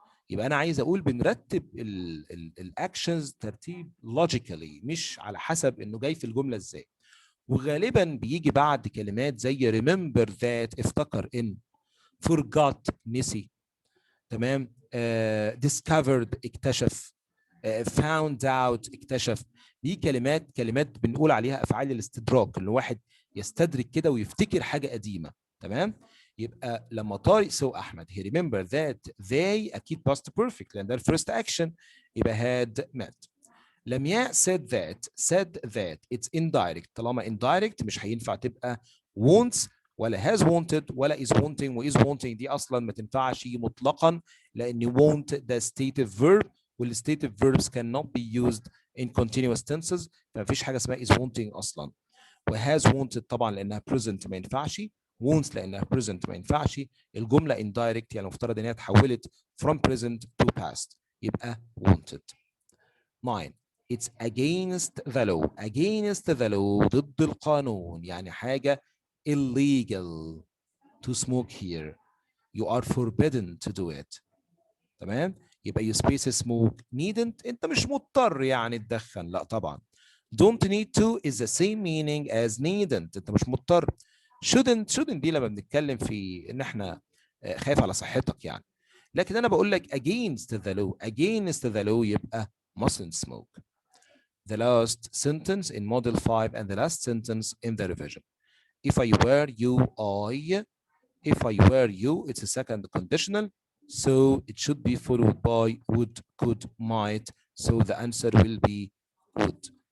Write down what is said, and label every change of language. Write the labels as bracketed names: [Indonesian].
[Arabic] يبقى انا عايز اقول بنرتب الاكشنز ترتيب لوجيكالي مش على حسب انه جاي في الجمله ازاي. وغالبا بيجي بعد كلمات زي [English] remember that [Arabic] افتكر ان forgot نسي. تمام. discovered اكتشف. [English] found out اكتشف. [Arabic] دي كلمات بنقول عليها افعال الاستدراك، اللي واحد يستدرك كده ويفتكر حاجه قديمه. تمام. يبقى لما طارق سو احمد [English] he remember that they [Arabic] اكيد past perfect لان ده الفيرست اكشن، يبقى [English] had met. لمياء said that it's indirect. [Arabic] طالما [English] indirect [Arabic] مش هينفع تبقى [English] wants ولا has wanted ولا is wanting و is wanting، [Arabic] دي اصلا ما تنفعش مطلقا، لان [English] want ده stative verb والstative verbs cannot be used in continuous tenses، [Arabic] فما فيش حاجه اسمها [English] is wanting اصلا. [Arabic] وhas wanted طبعا لانها present ما ينفعش، wants لانها present ما ينفعش. الجمله indirect يعني المفترض ان هي اتحولت [English] from present to past، [Arabic] يبقى wanted. [English] 9. It's against the law. Against the law [Arabic] ضد القانون، يعني حاجة [English] illegal to smoke here. You are forbidden to do it. [Arabic] تمام؟ يبقى [English] you space smoke needn't، [Arabic] انت مش مضطر يعني تدخن، لا طبعا. [English] Don't need to is the same meaning as needn't، [Arabic] انت مش مضطر. shouldn't دي لما بنتكلم في ان احنا خايف على صحتك يعني. لكن انا بقول لك [English] against the law [Arabic] يبقى [English] mustn't smoke. The last sentence in model 5 and the last sentence in the revision. If I were you, if I were you, it's a second conditional, so it should be followed by would, could, might, so the answer will be would.